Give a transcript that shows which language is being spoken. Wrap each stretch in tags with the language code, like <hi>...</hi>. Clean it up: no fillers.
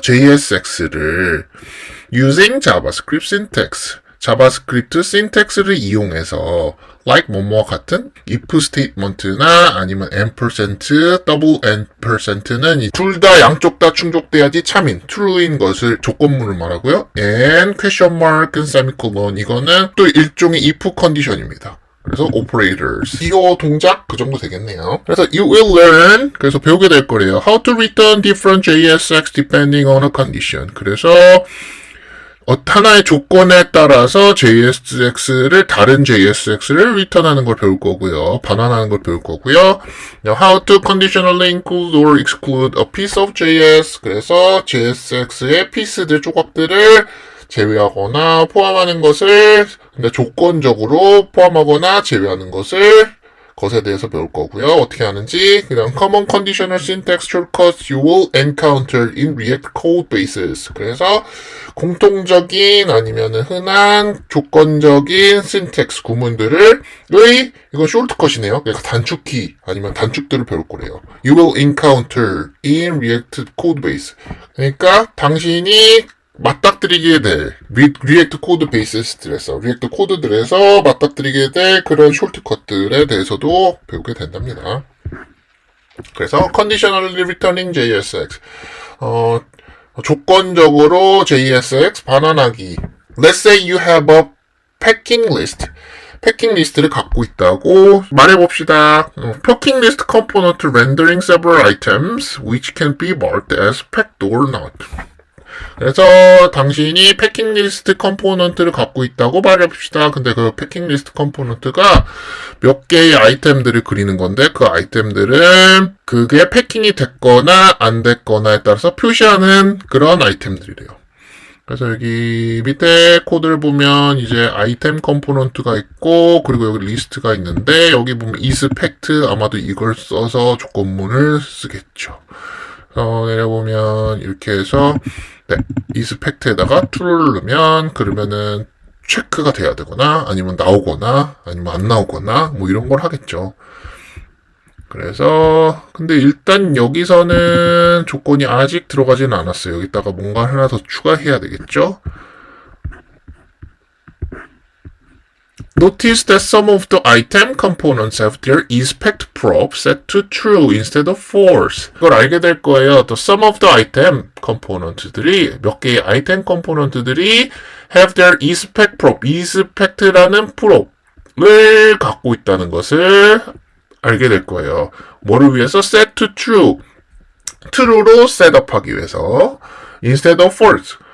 <ko>JSX를</ko> <en>using JavaScript syntax,</en> <ko>자바스크립트 syntax를 이용해서 like 뭐뭐와 같은 if statement나 아니면 ampersand, double ampersand는 둘 다 양쪽 다 충족돼야지 참인, true인 것을 조건문을 말하고요.</ko> <en>and question mark,</en> <ko>semicolon, 이거는 또 일종의 if 컨디션입니다. 그래서 operators. 이거 동작 그 정도 되겠네요. 그래서</ko> <en>you will learn,</en> <ko>그래서 배우게 될 거래요.</ko> <en>how to return different JSX depending on a condition.</en> <ko>그래서 하나의 조건에 따라서 JSX를, 다른 JSX를 return하는 걸 배울 거고요. 반환하는 걸 배울 거고요.</ko> <en>how to conditionally include or exclude a piece of JS.</en> <ko>그래서 JSX의 피스들, 조각들을 제외하거나 포함하는 것을, 근데 조건적으로 포함하거나 제외하는 것에 대해서 배울 거고요. 어떻게 하는지. 그냥</ko> <en>common conditional syntax shortcuts you will encounter in React code bases.</en> <ko>그래서 공통적인 아니면 흔한 조건적인 syntax 구문들을 이건 shortcut이네요. 그러니까 단축키 아니면 단축들을 배울 거래요.</ko> <en>You will encounter in React code base.</en> <ko>그러니까 당신이 맞닥뜨리게 될 리액트 코드 베이스들에서, 리액트 코드들에서 맞닥뜨리게 될 그런 숏컷들에 대해서도 배우게 된답니다. 그래서</ko> <en>conditionally returning JSX,</en> <ko>조건적으로 JSX 반환하기.</ko> <en>Let's say you have a packing list.</en> <ko>패킹 리스트를 갖고 있다고 말해봅시다.</ko> <en>패킹 리스트 component rendering several items which can be marked as packed or not.</en> <ko>그래서 당신이 패킹 리스트 컴포넌트를 갖고 있다고 말해봅시다. 근데 그 패킹 리스트 컴포넌트가 몇 개의 아이템들을 그리는 건데, 그 아이템들은 그게 패킹이 됐거나 안 됐거나에 따라서 표시하는 그런 아이템들이래요. 그래서 여기 밑에 코드를 보면 이제 아이템 컴포넌트가 있고, 그리고 여기 리스트가 있는데, 여기 보면 isPact, 아마도 이걸 써서 조건문을 쓰겠죠. 내려보면 이렇게 해서 isPact에다가 true를 넣으면, 그러면은 체크가 돼야 되거나 아니면 나오거나 아니면 안 나오거나 뭐 이런 걸 하겠죠. 그래서 근데 일단 여기서는 조건이 아직 들어가지는 않았어요. 여기다가 뭔가 하나 더 추가해야 되겠죠.</ko> <en>Notice that some of the item components have their isPact prop set to true instead of false.</en> <ko>이걸 알게 될 거예요.</ko> <en>The sum of the item</en> <ko>component들이, 몇 개의 아이템 컴포넌트들이</ko> <en>have their isPact prop,</en> <ko>isPact라는 prop을 갖고 있다는 것을 알게 될 거예요. 뭐를 위해서?</ko> <en>set to true.</en> <ko>true로 셋업하기 위해서.</ko> <en>instead of false.</en>